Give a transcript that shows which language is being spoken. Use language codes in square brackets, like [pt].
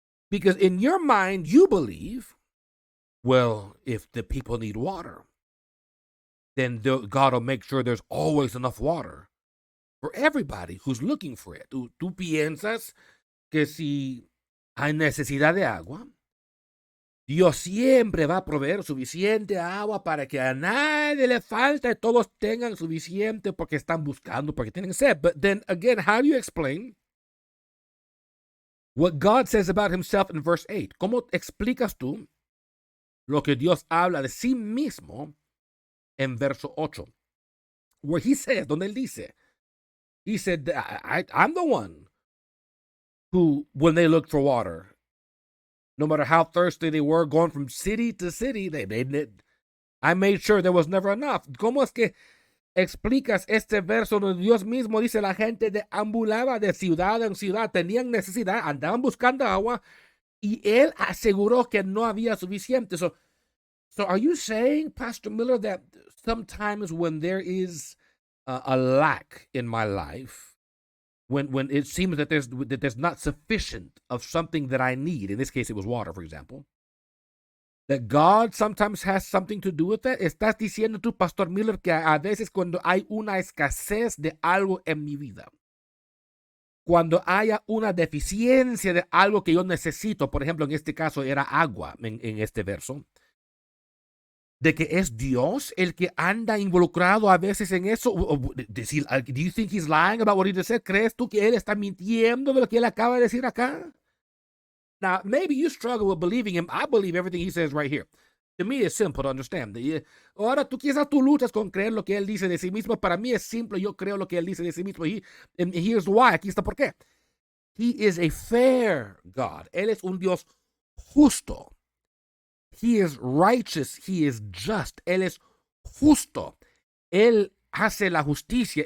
[en] Because in your mind, you believe, well, if the people need water, then God will make sure there's always enough water for everybody who's looking for it. [es] Tú piensas que si hay necesidad de agua, Dios siempre va a proveer suficiente agua para que a nadie le falte, todos tengan suficiente porque están buscando, porque tienen sed. [en] But then again, how do you explain what God says about himself in verse 8? [es] ¿Cómo explicas tú lo que Dios habla de sí mismo en verso 8? [en] Where he says, [es] donde él dice, [en] he said, I'm the one who, when they looked for water, no matter how thirsty they were, going from city to city, I made sure there was never enough. [es] ¿Cómo es que explicas este verso donde Dios mismo dice la gente deambulaba de ciudad en ciudad, tenían necesidad, andaban buscando agua y él aseguró que no había suficiente? [en] So are you saying, Pastor Miller, that sometimes when there is a lack in my life, when it seems that there's not sufficient of something that I need, in this case it was water, for example, that God sometimes has something to do with that? [es] ¿Estás diciendo tú, Pastor Miller, que a veces cuando hay una escasez de algo en mi vida, cuando haya una deficiencia de algo que yo necesito, por ejemplo, en este caso era agua, en este verso, de que es Dios el que anda involucrado a veces en eso? [en] Decir, do you think he's lying about what he just said? [es] ¿Crees tú que él está mintiendo de lo que él acaba de decir acá? [en] Now, maybe you struggle with believing him. I believe everything he says right here. To me, it's simple to understand. [es] Ahora, tú quizás tú luchas con creer lo que él dice de sí mismo. Para mí es simple. Yo creo lo que él dice de sí mismo. [en] And here's why. [es] Aquí está por qué. [en] He is a fair God. [es] Él es un Dios justo. [en] He is righteous. He is just. [es] Él es justo. Él hace la justicia.